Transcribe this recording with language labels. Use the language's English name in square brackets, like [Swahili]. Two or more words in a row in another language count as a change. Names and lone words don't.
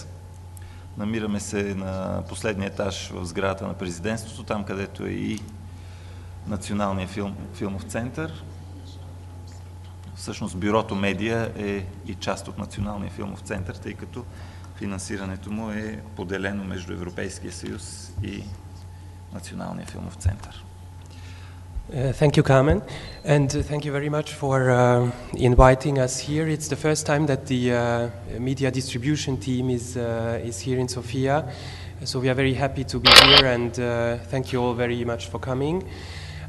[Bulgarian] Намираме се на последния етаж в сградата на президентството, там където е и Националния филмов център. Всъщност бюрото Медиа е и част от Националния филмов център, тъй като финансирането му е поделено между Европейския съюз и Националния филмов център. [English] Thank you, Carmen, and thank you very much for inviting us here. It's the first time that the media distribution team is here in Sofia, so we are very happy to be here, and thank you all very much for coming.